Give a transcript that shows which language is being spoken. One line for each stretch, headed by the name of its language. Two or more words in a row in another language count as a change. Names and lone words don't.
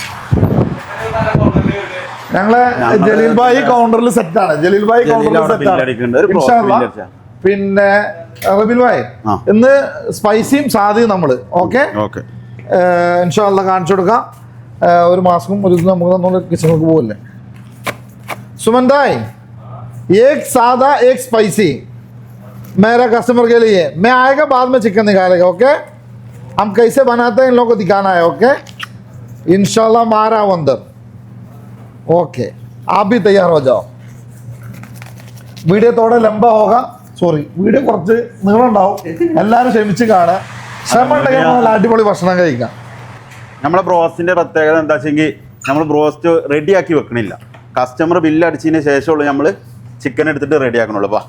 Malayalam: ഞങ്ങളെ ജലീൽ ഭായി കൗണ്ടറിൽ സെറ്റാണ്. ജലീൽ ഭായി കൗണ്ടറിൽ സെറ്റാണ്
Arabic: إن شاء الله.
Malayalam: പിന്നെ റബീൽ ഭായ് ഇന്ന് സ്പൈസിയും സാധ്യയും നമ്മൾ ഓക്കെ
Arabic: إن شاء الله
Malayalam: കാണിച്ചു കൊടുക്കാം. ഒരു മാസ്കും ഒരു നമുക്ക് നമ്മൾ കിച്ചണിലേക്ക് പോകല്ലേ.
Hindi: सुमन भाई एक सादा एक स्पाइसी मेरा कस्टमर के लिए, मैं आएगा बाद में चिकन निकालेगा. ओके हम कैसे बनाते हैं इन लोगों को दिखाना है. ओके इंशाल्लाह मारा अंदर. ओके आप भी तैयार हो जाओ. वीडियो थोड़ा लंबा होगा.
Malayalam: സോറി വീഡിയോ കുറച്ച് നീളമുണ്ടാവും. എല്ലാവരും ക്ഷമിച്ച് കാണുക. ക്ഷമ ഉണ്ടെങ്കിൽ നമ്മൾ അടിപൊളി ഭക്ഷണം കഴിക്കാം. നമ്മളെ ബ്രോസ്റ്റിന്റെ പ്രത്യേകത എന്താ വെച്ചെങ്കിൽ നമ്മൾ ബ്രോസ്റ്റ് റെഡിയാക്കി വെക്കണില്ല. കസ്റ്റമർ ബില്ല് അടിച്ചതിന് ശേഷമുള്ള നമ്മൾ ചിക്കൻ എടുത്തിട്ട് റെഡി ആക്കണുള്ളൂ.